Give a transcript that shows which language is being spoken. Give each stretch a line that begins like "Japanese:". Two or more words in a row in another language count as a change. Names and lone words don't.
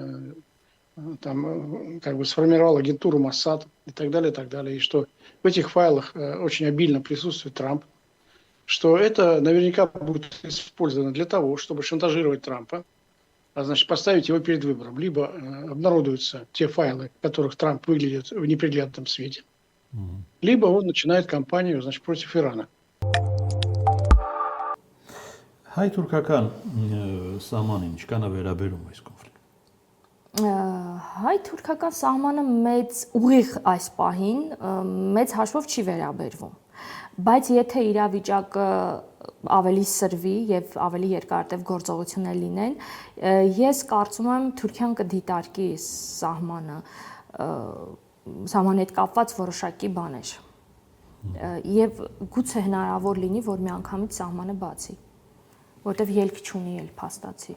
Russian: там как бы сформировал агентуру Моссад и так далее, и что в этих файлах очень обильно присутствует Трамп, что это наверняка будет использовано для того, чтобы шантажировать Трампа, а значит поставить его перед выбором. Либо обнародуются те файлы, в которых Трамп выглядит в неприглядном свете, либо он начинает кампанию, значит, против Ирана.
Armenian: Հայ-թուրքական սահմանը ինչ կան վերաբերում այս կոնֆլիկտը։ Հայ-թուրքական սահմանը մեծ ուղիղ այս պահին մեծ հաշվով չի վերաբերվում, բայց եթե իրավիճակը ավելի սրվի եւ ավելի երկարատև գործողություններ լինեն, ես կարծում եմ Թուրքիան կդիտարկի սահմանը հետ կապված որոշակի բաներ եւ գուցե հնարավոր լինի, որ միանգամից սահմանը բացի, որտեվ ելք չունի էլ փաստացի։